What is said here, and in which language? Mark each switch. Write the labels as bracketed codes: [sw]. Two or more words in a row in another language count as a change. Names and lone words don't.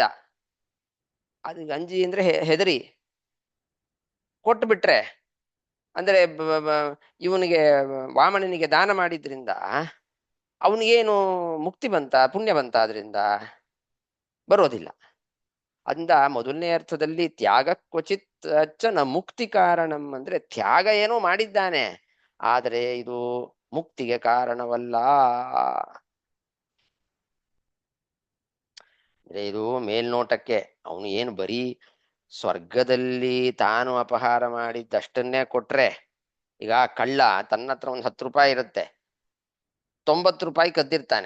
[kn] ಅದು ಗಂಜಿ ಅಂದ್ರೆ ಹೆದರಿ ಕೊಟ್ಟು ಬಿಟ್ರೆ, ಅಂದ್ರೆ ಇವನಿಗೆ ವಾಮನನಿಗೆ ದಾನ ಮಾಡಿದ್ರಿಂದ ಅವನಿಗೇನು ಮುಕ್ತಿ ಬಂತ, ಪುಣ್ಯ ಬಂತ? ಅದರಿಂದ ಬರೋದಿಲ್ಲ. ಅಂದ ಮೊದಲನೇ ಅರ್ಥದಲ್ಲಿ [sa] ತ್ಯಾಗ ಕ್ವಚಿತ್ ನ ಮುಕ್ತಿ ಕಾರಣಂ [kn] ಅಂದ್ರೆ, ತ್ಯಾಗ ಏನೋ ಮಾಡಿದ್ದಾನೆ ಆದರೆ ಇದು ಮುಕ್ತಿಗೆ ಕಾರಣವಲ್ಲ. ಅಂದ್ರೆ ಇದು ಮೇಲ್ನೋಟಕ್ಕೆ ಅವನು ಏನು ಬರೀ ಸ್ವರ್ಗದಲ್ಲಿ ತಾನು ಅಪಹಾರ ಮಾಡಿದ್ದಷ್ಟನ್ನೇ ಕೊಟ್ರೆ, ಈಗ ಕಳ್ಳ ತನ್ನ ಹತ್ರ ಒಂದು 10 ರೂಪಾಯಿ ಇರುತ್ತೆ, 90 ರೂಪಾಯಿ ಕದ್ದಿರ್ತಾನೆ.